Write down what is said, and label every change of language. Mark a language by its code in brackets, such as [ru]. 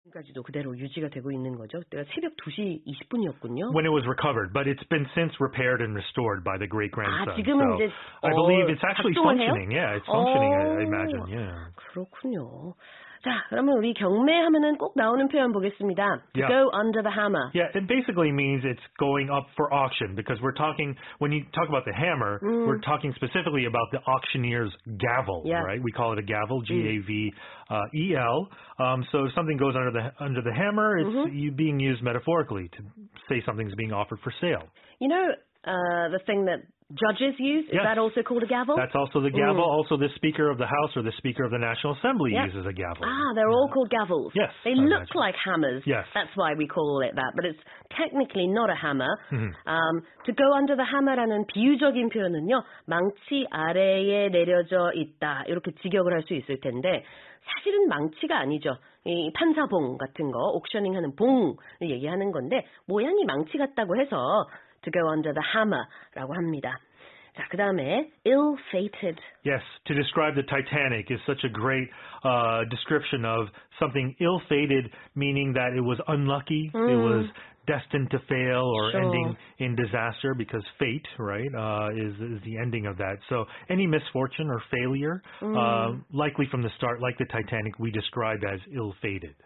[ko] 까지도 그대로 유지가 되고 있는 거죠. 그때가 새벽 2시 20분이었군요. [en] When it was recovered, but it's been since repaired and restored by the great grandson. [ko] 지금은 이제 [en] I believe it's actually functioning. [ko] 해요? [en] Yeah, it's functioning. I imagine. Yeah. [ko] 그렇군요. 자, 그러면 우리 경매하면은 꼭 나오는 표현 보겠습니다. [en] To Yeah. go under the hammer. Yeah, it basically means it's going up for auction because we're talking, when you talk about the hammer, we're talking specifically about the auctioneer's gavel, right? We call it a gavel, G-A-V-E-L. So if something goes under the hammer, it's being used metaphorically to say something's being offered for sale. You know, the thing that judges use, is that also called a gavel? That's also the gavel. Also, the Speaker of the House or the Speaker of the National Assembly uses a gavel. They're all called gavels. Yes. They look like hammers. Yes. That's why we call it that. But it's technically not a hammer. To go under the hammer라는 [ko] 비유적인 표현은요. 망치 아래에 내려져 있다. 이렇게 직역을 할 수 있을 텐데 사실은 망치가 아니죠. 이 판사봉 같은 거, 옥셔닝하는 봉을 얘기하는 건데 모양이 망치 같다고 해서 [en] to go under the hammer [ko] 라고 합니다. 자, 그 다음에 ill-fated. [en] Yes, to describe the Titanic is such a great description of something ill-fated, meaning that it was unlucky, it was destined to fail or ending in disaster because fate, right, is the ending of that. So any misfortune or failure, likely from the start, like the Titanic, we described as ill-fated.